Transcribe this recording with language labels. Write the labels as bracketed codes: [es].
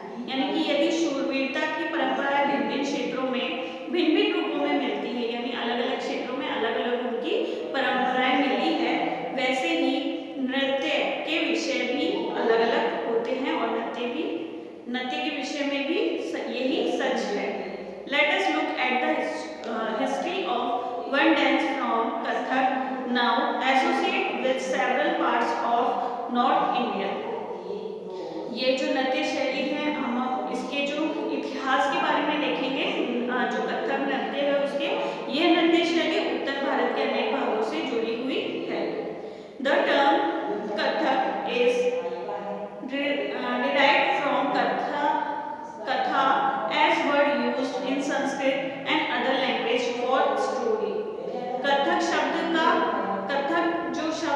[hi] यानी कि यदि शूरवीरता की परंपरा भिन्न क्षेत्रों में भिन्न रूपों में मिलती है, यानी अलग-अलग क्षेत्रों में अलग-अलग उनकी परंपराएं मिली है, वैसे ही नृत्य के विषय भी अलग-अलग होते हैं और नृत्य के विषय में भी यही सच है। [en] Let us look at the history of one dance from Kathak now associated with several parts of North India। [hi] ये जो नृत्य शैली है, हम इसके जो इतिहास के बारे में देखेंगे, जो कथक नृत्य है उसके, ये नृत्य शैली उत्तर भारत के अनेक भागों से जुड़ी हुई है। [en] The term Kathak is derived from katha as word used in Sanskrit and other language for story। [hi] Kathak शब्द का कथक जो